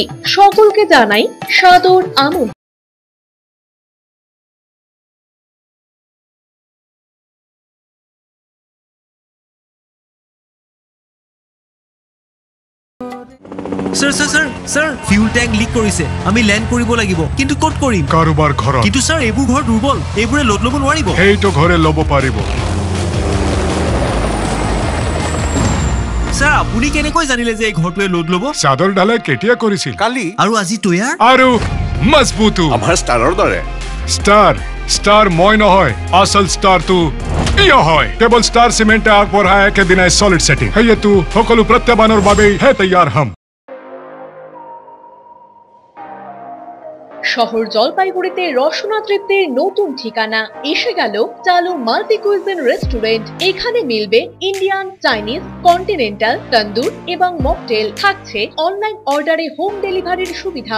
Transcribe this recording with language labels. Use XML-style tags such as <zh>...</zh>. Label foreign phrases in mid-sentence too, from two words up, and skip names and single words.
<bn>সকলকে জানাই সাদর আমন্ত্রণ।</bn> <as>স্যার স্যার স্যার স্যার</as> <en>fuel tank leak</en> <as>কৰিছে, আমি ল্যান্ড কৰিব লাগিব, কিন্তু ক'ত কৰিম? কাৰোবাৰ ঘৰত। কিন্তু স্যাৰ এইবোৰ ঘৰ দুৰ্বল, এইবোৰে লোড ল'ব নোৱাৰিব। সেইটো ঘৰে ল'ব পাৰিব। স্যাৰ আপুনি কেনেকৈ জানিলে যে এই ঘৰটোৱে লোড ল'ব? চাদৰ ঢালাই কেতিয়া কৰিছিল? কালি। আৰু আজি তৈয়াৰ আৰু মজবুতো আমাৰ ষ্টাৰৰ দৰে। ষ্টাৰ মই নহয়, আচল ষ্টাৰটো ইয়া হয়। কেৱল ষ্টাৰ চিমেণ্টে আগবঢ়ায় একেদিনাই</as> <en>solid setting.</en> <as>সেয়েতো সকলো প্ৰত্যাহ্বানৰ বাবেই হে তৈয়াৰ হম।</as> <bn>শহর জলপাইগুড়িতে রসনা তৃপ্তির নতুন ঠিকানা এসে গেল চালু</bn> <en>multi cuisine restaurant.</en> <bn>এখানে মিলবে ইন্ডিয়ান, চাইনিজ, কন্টিনেন্টাল, তন্দুর এবং মকটেল। থাকছে অনলাইন অর্ডারে হোম ডেলিভারির সুবিধাও।</bn>